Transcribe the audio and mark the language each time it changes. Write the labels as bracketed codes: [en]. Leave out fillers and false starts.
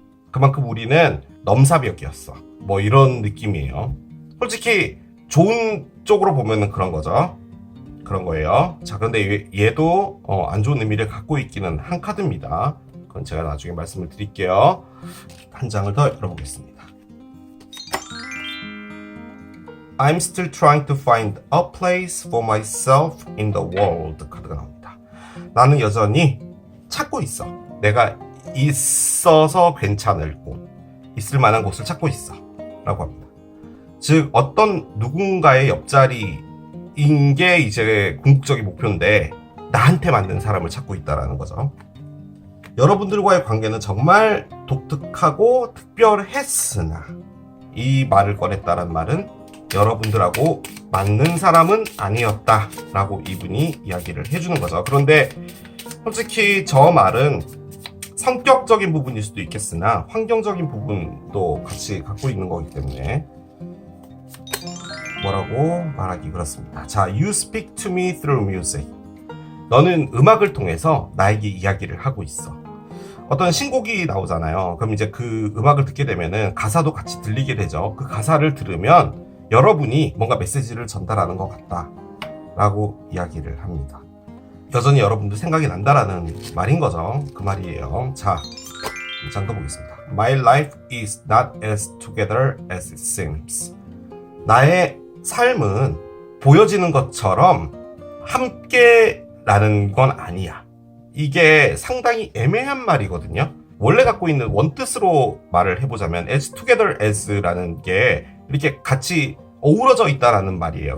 [ko] 그만큼 우리는 넘사벽이었어. 뭐 이런 느낌이에요. 솔직히 좋은 쪽으로 보면은 그런 거죠. 그런 거예요. 자, 그런데 얘도 안 좋은 의미를 갖고 있기는 한 카드입니다. 그건 제가 나중에 말씀을 드릴게요. 한 장을 더 열어보겠습니다. [en] I'm still trying to find a place for myself in the world [ko] 카드가 나옵니다. 나는 여전히 찾고 있어. 내가 있어서 괜찮을 곳, 있을 만한 곳을 찾고 있어 라고 합니다. 즉 어떤 누군가의 옆자리인 게 이제 궁극적인 목표인데 나한테 맞는 사람을 찾고 있다라는 거죠. 여러분들과의 관계는 정말 독특하고 특별했으나 이 말을 꺼냈다는 말은 여러분들하고 맞는 사람은 아니었다라고 이분이 이야기를 해주는 거죠. 그런데 솔직히 저 말은 성격적인 부분일 수도 있겠으나 환경적인 부분도 같이 갖고 있는 거기 때문에 뭐라고 말하기 그렇습니다. [en] 자, You speak to me through music. [ko] 너는 음악을 통해서 나에게 이야기를 하고 있어. 어떤 신곡이 나오잖아요. 그럼 이제 그 음악을 듣게 되면은 가사도 같이 들리게 되죠. 그 가사를 들으면 여러분이 뭔가 메시지를 전달하는 것 같다 라고 이야기를 합니다. 여전히 여러분들 생각이 난다라는 말인 거죠. 그 말이에요. 자, 문장도 보겠습니다. [en] My life is not as together as it seems. [ko] 나의 삶은 보여지는 것처럼 함께라는 건 아니야. 이게 상당히 애매한 말이거든요. 원래 갖고 있는 원뜻으로 말을 해보자면 as together as라는 게 이렇게 같이 어우러져 있다라는 말이에요.